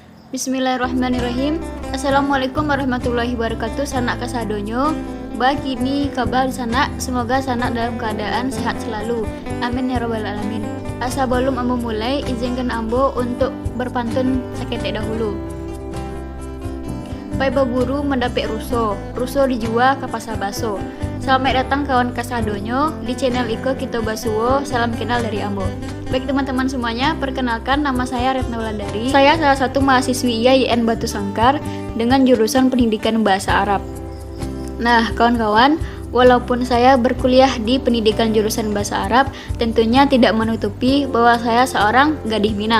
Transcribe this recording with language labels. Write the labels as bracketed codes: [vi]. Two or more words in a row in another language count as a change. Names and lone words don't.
[ar] بسم الله الرحمن الرحيم. السلام عليكم ورحمة الله وبركاته. [min] Sanak kasadonyo. Kini kabar sanak, [id] semoga sanak dalam keadaan sehat selalu. [ar] آمين يا رب العالمين. [id] Sebelum ambo mulai, izinkan ambo untuk berpantun sakete dahulu. [min] Pai baburu mendapik ruso dijual ke pasar baso. [id] Selamat datang kawan kasadonyo di channel Iko Kito Basuwo. Salam kenal dari ambo. Baik teman-teman semuanya, perkenalkan nama saya Retna Wulandari. Saya salah satu mahasiswi IAIN Batu Sangkar dengan jurusan Pendidikan Bahasa Arab. Nah, kawan-kawan, walaupun saya berkuliah di pendidikan jurusan Bahasa Arab, tentunya tidak menutupi bahwa saya seorang gadis Minang.